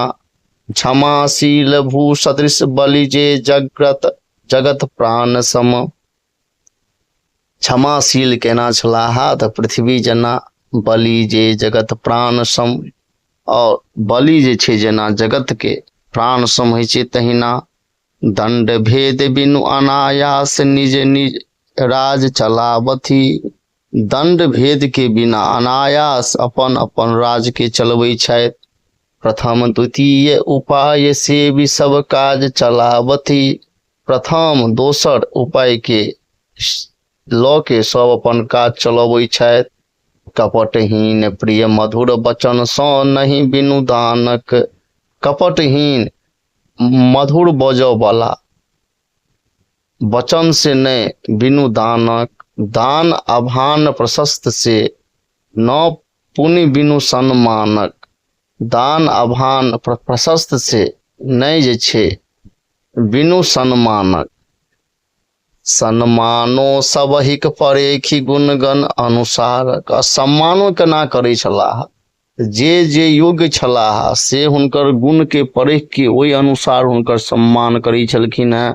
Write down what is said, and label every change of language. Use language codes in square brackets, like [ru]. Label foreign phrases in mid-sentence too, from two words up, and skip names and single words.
[mai] क्षमाशील भू सदृश, बलि जे जगत जगत प्राण सम। क्षमाशील केना छलाह तऽ पृथ्वी जना, बलि जे जगत प्राण सम, और बलि जे छै जेना जगत के प्राण सम होइ छै तहिना। दंड भेद बिनु अनायास, निज निज राज चलावथी। दंड भेद के बिना अनायास अपन अपन राज के चलबै छथि। प्रथम द्वितीय उपाय से भी सब काज चलावथी। प्रथम दोसर उपाय के लऽ के सब अपन काज चलबै छथि। कपटहीन प्रिय मधुर बचन सँ नहीं बिनु दानक। कपटहीन मधुर बजऽ वाला वचन से नहीं बिनु दानक। दान अभान प्रशस्त से न पुनि बिनु सम्मानक। दान अभान प्रशस्त से नहीं जे छै बिनु सम्मानक। सम्मानो सबहिक परेखी गुणगण अनुसारक। सम्मानो केना करै छलाह, जे जे योग्य छलाह से हुनकर गुण के परेख के ओहि अनुसार हुनकर सम्मान करै छलखिन हैं।